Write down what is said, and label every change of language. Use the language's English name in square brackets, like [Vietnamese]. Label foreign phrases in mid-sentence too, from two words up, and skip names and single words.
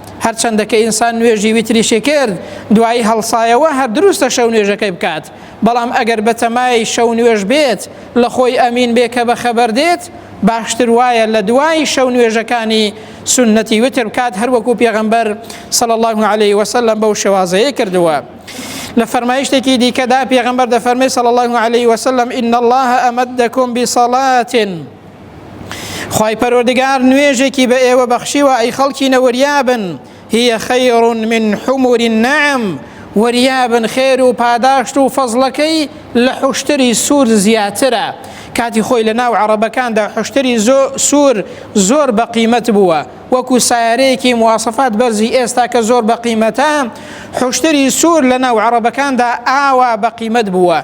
[Central Kurdish] هەرچەندە کە ئینسان نوێژی ویتریشی کرد دوایی هەڵسایەوە هەر دروستە شەو نوێژەکەی بکات، بەڵام ئەگەر بەتەمای شەو نوێژ بێت لە خۆی ئەمین بێ کە بەخەبەر دێت باشتر وایە لە دوای شەو نوێژەکانی سنەتی وتر بکات، هەروەکو پێغەمبەر [Arabic] صلی الله عليه وسلم [Central Kurdish] بەو شێوازەیە کردووە. لە فەرمایشتێکی دیکەدا پێغەمبەر دەفەرمێ [Arabic] صلی الله عليه وسلم إن الله أمدكم بصلاة، [Central Kurdish] خوای پەروەردگار نوێژێکی بە ئێوە بەخشیوە ئەی خەڵکی نەوەریابن، [Arabic] هي خير من حمر النعم، [Central Kurdish] وەریابن خێر و پاداشت و فەزڵەکەی لە حوشتری سوور زیاترە. کاتی خۆی لە ناو عەرەبەکاندا حوشتری سوور زۆر بە قیمەت بووە، وەکو سایارەیەکی مواصفات بەرزی ئێستا کە زۆر بە قیمەتە، حوشتری سوور لە ناو عەرەبەکاندا ئاوا بە قیمەت بووە.